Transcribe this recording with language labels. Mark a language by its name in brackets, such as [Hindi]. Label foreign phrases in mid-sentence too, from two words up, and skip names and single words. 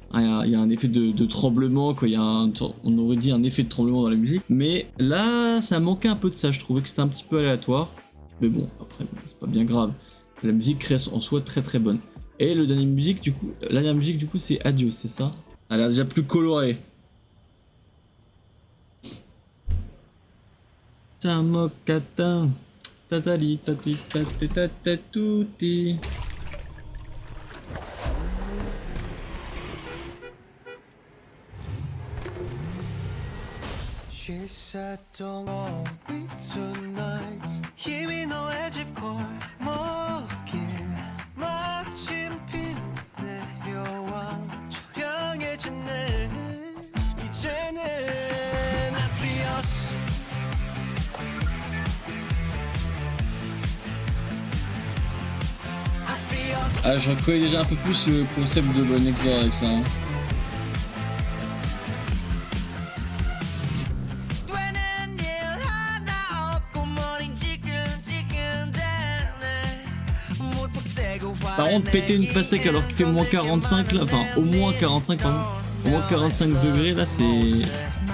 [French] Il y a un effet de tremblement, quoi. On aurait dit un effet de tremblement dans la musique. Mais là, ça manquait un peu de ça. Je trouvais que c'était un petit peu aléatoire. Mais bon, après, c'est pas bien grave. La musique reste en soi très très bonne. Et la dernière musique, du coup, c'est Adios, c'est ça? Elle a déjà plus colorée. Tamokata. Tatali tati tati tati tuti. [English] She said don't go me tonight [Korean] 힘이 너의 집 골목길 마침 비는 내려와 조용해지네 이제는 adios [French] Ah, je reconnais déjà un peu plus le concept de Boy Next Door avec ça. Hein. Par contre, péter une pastèque alors qu'il fait moins 45 là, enfin au moins 45 pardon, au moins 45 degrés là, c'est dramatique.